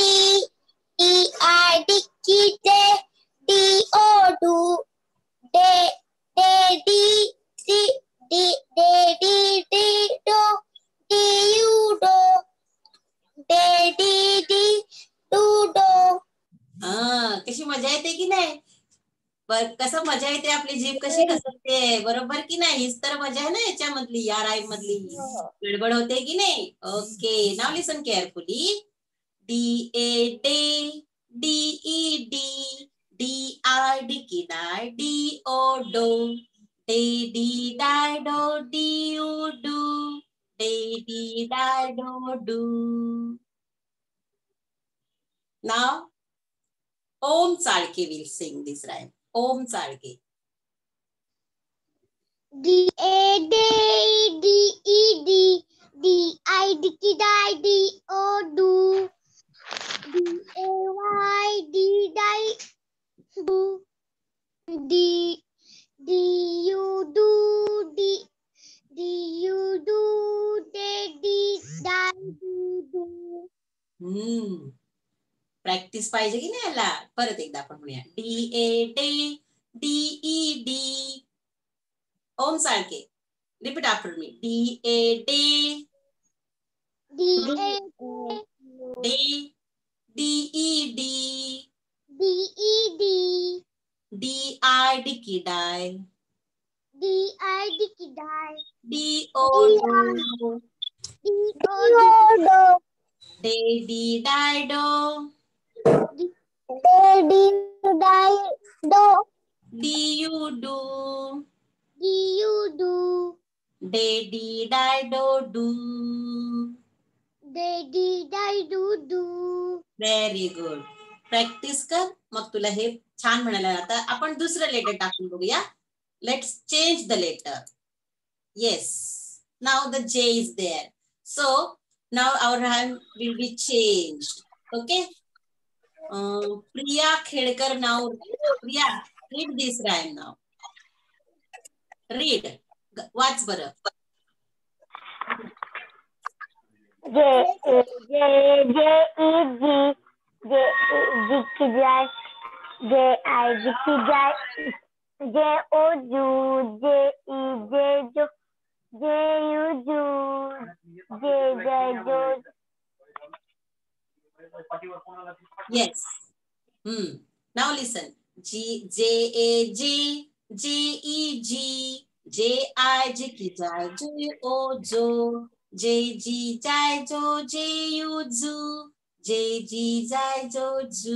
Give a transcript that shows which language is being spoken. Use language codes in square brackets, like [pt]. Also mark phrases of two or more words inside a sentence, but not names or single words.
[en] D-I-D-K. D-O-Do. D-D-D. D-D-D-Do. D-U-Do. D-D-D-Do-Do. [mr] कशी मजा येते की नाही. कसं मजा येते. आपली जीभ कशी घसरते. बरोबर की नाही. हीच तर मजा आहे ना याच्यामधली. या राईम मधली गडबड होते की नाही. [en] Okay. Now listen carefully. D-A-D. D-E-D. D-I, dicky die, D-O-do. Day-dee-die-do, D-U-do. Day-dee-die-do, do. Now, Om Tzadke will sing this rhyme. Om Tzadke. D-A-D-E-D, D-I-dicky-die, D-O-do. D-A-Y-D-die, do. D-U-do, D-U-do, D-die, do. [mr] प्रॅक्टिस पाहिजे की नाही याला. परत एकदा आपण म्हणूया. [en] D-A-D, D-E-D. ओम सारखे. repeat after me. D-A-D, D, D-E-D, D-E-D, D-I, dicky die, D-I-dicky-die, D-O-do, D-O-do, Day-dee-die-do, D-D-die-do, D-U-do, D-U-do, Day-dee-die-do-do. Day-dee-die-do-do. Very good. [mr] प्रॅक्टिस कर, मग तुला हे छान म्हणायला. आता आपण दुसरं लेटर टाकून बघूया. [en] Let's change the letter. Yes, now the J is there. So now our rhyme will be changed. Okay. Priya Khedkar now. Priya, read this rhyme now. Read. [mr] वाच बरं. [en] J-A-J-E-G, J-I-G-K-J, J-O-U, J-E-J-Jo, J-U-Ju, J-J-Jo. Yes. Now listen. J-A-J, J-E-G, J-I-G-K-J, J-O-Jo, J-G-J-Jo, J-U-Ju, J-G-J-Jo-Ju.